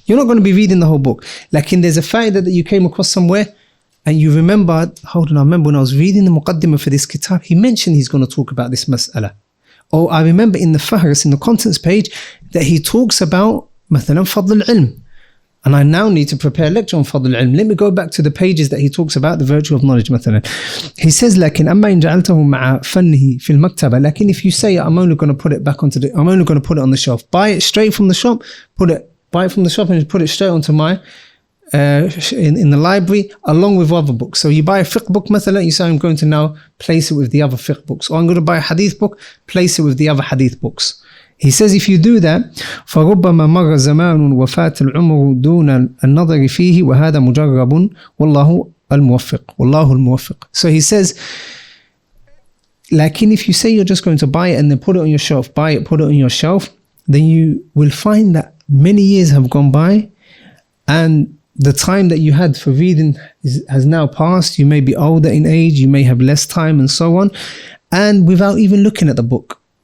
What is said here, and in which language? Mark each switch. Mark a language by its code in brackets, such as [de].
[en] You're not going to be reading the whole book. Like there's a fa'idah that you came across somewhere and you remembered, hold on, I remember when I was reading the muqaddimah for this kitab, he mentioned he's going to talk about this mas'ala. Or I remember in the fahris, in the contents page, that he talks about مثلا فضل العلم. And I now need to prepare a lecture on فضل العلم. Let me go back to the pages that he talks about the virtue of knowledge مثلا. He says, [ar] لكن أما إن جعلته مع فنه في المكتبة. [en] لكن if you say, I'm only going to put it back onto I'm only going to put it on the shelf. Buy it straight from the shop, buy it from the shop and put it straight onto my, in the library along with other books. So you buy a fiqh book مثلا, you say, I'm going to now place it with the other fiqh books. Or I'm going to buy a hadith book, place it with the other hadith books. He says if you do that, [ar] فَرُبَّمَا مَرَّ زَمَانٌ وَفَاتَ الْعُمْرُ دُونَ النَّظَرِ فِيهِ وَهَذَا مُجَرَّبٌ وَاللَّهُ الْمُوَفِّقُ. [en] So he says, like if you say you're just going to buy it and then put it on your shelf, put it on your shelf, then you will find that many years have gone by and the time that you had for reading has now passed. You may be older in age, you may have less time and so on, and without even looking at the book.